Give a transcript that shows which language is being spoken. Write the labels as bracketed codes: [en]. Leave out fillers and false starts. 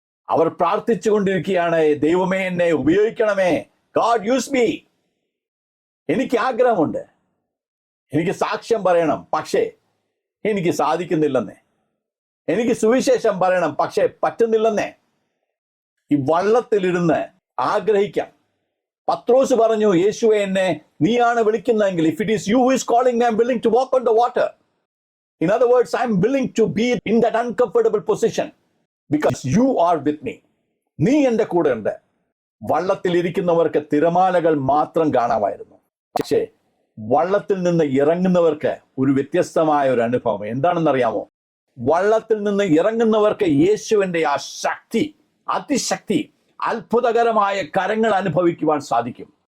[ml] അവർ പ്രാർത്ഥിച്ചു കൊണ്ടിരിക്കുകയാണ്, ദൈവമേ എന്നെ ഉപയോഗിക്കണമേ, [en] God use me. [ml] എനിക്ക് ആഗ്രഹമുണ്ട്, എനിക്ക് സാക്ഷ്യം പറയണം, പക്ഷേ എനിക്ക് സാധിക്കുന്നില്ലെന്നേ. എനിക്ക് സുവിശേഷം പറയണം, പക്ഷേ പറ്റുന്നില്ലെന്നേ. ഈ വള്ളത്തിലിരുന്ന് ആഗ്രഹിക്കാം. പത്രോസ് പറഞ്ഞു, യേശുവെ എന്നെ നീയാണ് വിളിക്കുന്നതെങ്കിൽ, [en] if it is you who is calling me, I am willing to walk on the water. In other words, I am willing to be in that uncomfortable position because you are with me. [ml] നീ എൻ്റെ കൂടെ ഉണ്ട്. വള്ളത്തിൽ ഇരിക്കുന്നവർക്ക് തിരമാലകൾ മാത്രം കാണാമായിരുന്നു. പക്ഷേ വള്ളത്തിൽ നിന്ന് ഇറങ്ങുന്നവർക്ക് ഒരു വ്യത്യസ്തമായ ഒരു അനുഭവം. എന്താണെന്നറിയാമോ? വള്ളത്തിൽ നിന്ന് ഇറങ്ങുന്നവർക്ക് യേശുവിന്റെ ആ ശക്തി, അതിശക്തി, അത്ഭുതകരമായ കരങ്ങൾ അനുഭവിക്കുവാൻ സാധിക്കും.